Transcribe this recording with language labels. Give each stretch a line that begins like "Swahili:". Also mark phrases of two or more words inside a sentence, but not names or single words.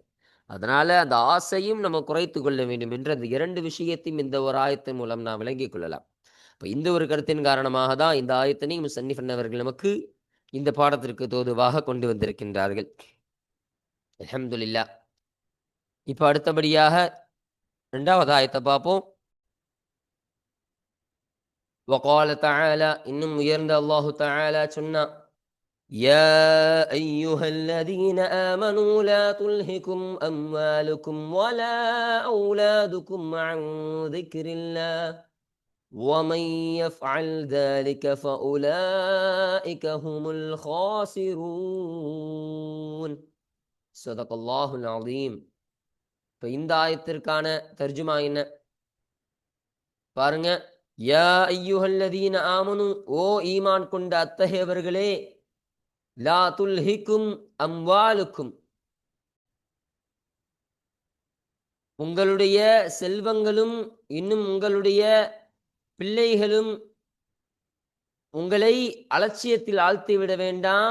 Tamil: அதனால அந்த ஆசையும் நம்ம குறைத்து கொள்ள வேண்டும் என்று அந்த இரண்டு விஷயத்தையும் இந்த ஒரு ஆயத்தின் மூலம் நாம் விளங்கிக் கொள்ளலாம். இப்போ இந்த ஒரு கருத்தின் காரணமாக தான் இந்த ஆயத்தினை முசன்னிஃப் அன்னவர்கள் நமக்கு இந்த பாடத்திற்கு தோதுவாக கொண்டு வந்திருக்கின்றார்கள். அல்ஹம்துலில்லாஹ். இப்போ அடுத்தபடியாக 2வது ஆயத்தை பார்ப்போம்.
Arabic: وقال تعالى,
Tamil: இன்னும் உயர்ந்த அல்லாஹு தஆலா சொன்னா,
Arabic: يا أيها الذين آمنوا لا تلهكم أموالكم ولا أولادكم عن ذكر الله ومن يفعل ذلك فأولئك هم الخاسرون. صدق الله العظيم.
Tamil: இப்போ இந்த ஆயத்திற்கான தர்ஜுமா என்ன பாருங்க.
Arabic: يا أيها الذين آمنوا,
Tamil: ஓ ஈமான் கொண்ட அத்தகையவர்களே,
Arabic: لا تلهكم أموالكم,
Tamil: உங்களுடைய செல்வங்களும் இன்னும் உங்களுடைய பிள்ளைகளும் உங்களை அலட்சியத்தில் ஆழ்த்திவிட வேண்டாம்.